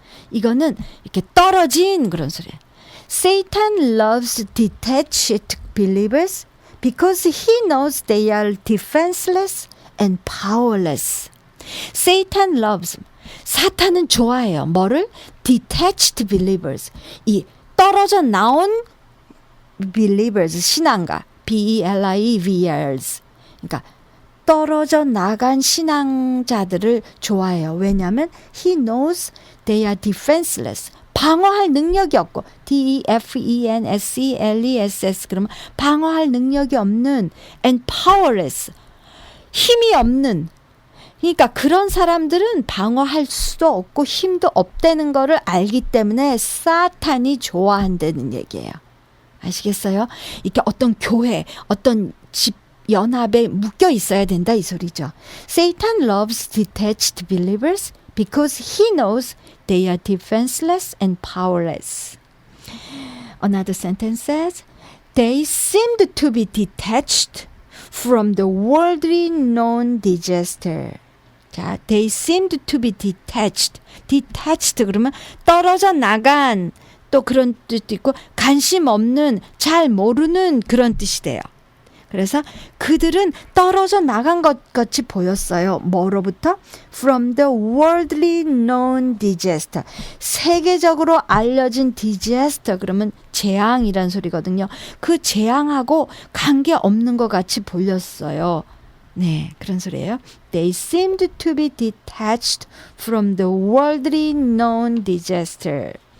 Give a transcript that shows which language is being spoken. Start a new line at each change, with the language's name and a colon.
Korean: 이거는 이렇게 떨어진 그런 소리예요.
English: Satan loves detached believers because he knows they are defenseless and powerless. Satan loves.
Korean: 사탄은 좋아해요. 뭐를?
English: Detached believers.
Korean: 이 떨어져 나온 believers, 신앙가.
English: B-E-L-I-E-V-E-R-S.
Korean: 그러니까 떨어져 나간 신앙자들을 좋아해요.
English: 왜냐하면 he knows they are defenseless.
Korean: 방어할 능력이 없고 D-E-F-E-N-S-E-L-E-S-S 그러면 방어할 능력이 없는
English: and powerless.
Korean: 힘이 없는. 그러니까 그런 사람들은 방어할 수도 없고 힘도 없다는 거를 알기 때문에 사탄이 좋아한다는 얘기예요. 아시겠어요? 이렇게 어떤 교회, 어떤 집 연합에 묶여 있어야 된다 이 소리죠.
English: Satan loves detached believers because he knows they are defenseless and powerless. Another sentence says, they seemed to be detached from the worldly known disaster. 자, they seemed to be detached.
Korean: detached 그러면 떨어져 나간 또 그런 뜻도 있고 관심 없는 잘 모르는 그런 뜻이 돼요. 그래서 그들은 떨어져 나간 것 같이 보였어요. 뭐로부터?
English: From the worldly known disaster.
Korean: 세계적으로 알려진 disaster 그러면 재앙이란 소리거든요. 그 재앙하고 관계없는 것 같이 보였어요. 네, 그런 소리예요.
English: They seemed to be detached from the worldly known disaster.